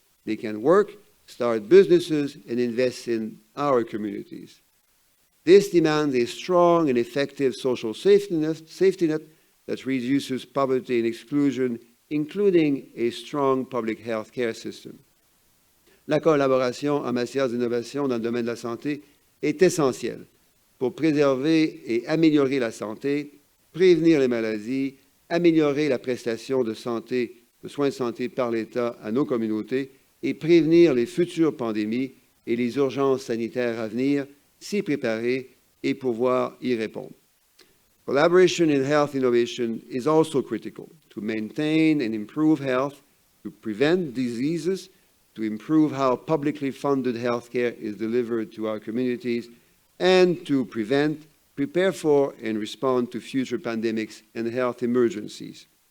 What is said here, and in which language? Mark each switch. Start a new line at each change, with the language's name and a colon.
English: They can work, start businesses, and invest in our communities. This demands a strong and effective social safety net that reduces poverty and exclusion, including a strong public health care system.
French: La collaboration en matière d'innovation dans le domaine de la santé est essentielle pour préserver et améliorer la santé, prévenir les maladies, améliorer la prestation de santé, de soins de santé par l'État à nos communautés et prévenir les futures pandémies et les urgences sanitaires à venir, s'y préparer et pouvoir y répondre.
English: Collaboration in health innovation is also critical to maintain and improve health, to prevent diseases, to improve how publicly funded healthcare is delivered to our communities, and to prevent, prepare for, and respond to future pandemics and health emergencies.